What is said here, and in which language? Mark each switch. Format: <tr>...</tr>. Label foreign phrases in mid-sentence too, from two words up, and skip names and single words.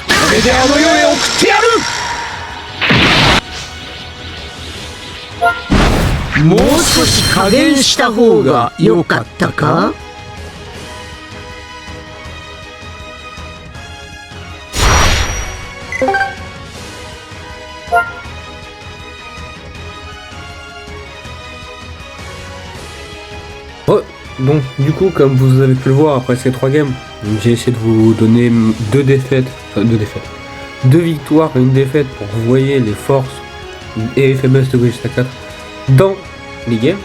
<ja>これであの世へ送ってやる。もう少し加減した方が良かったか。</ja> <fr>Ouais, donc du coup, comme vous avez pu le voir après ces 3 games, j'ai essayé de vous donner 2 victoires et une défaite pour que vous voyez les forces et les faiblesses de Gogeta 4 dans les games.</fr>